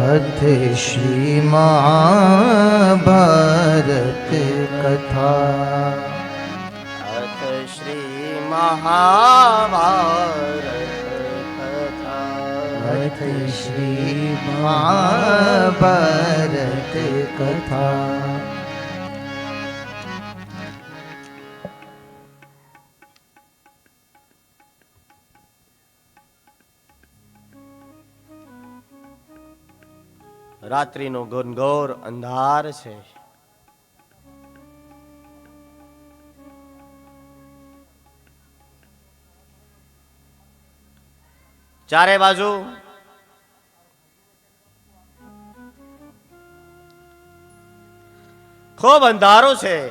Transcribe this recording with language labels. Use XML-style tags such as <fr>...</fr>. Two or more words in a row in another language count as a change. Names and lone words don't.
<sa>अथ श्री महाभारत कथा अथ श्री महाभारत कथा अथ श्री महाभारत कथा</sa> <gu>રાત્રિનો ઘનઘોર અંધાર છે. ચારે બાજુ ખૂબ અંધારું છે.</gu>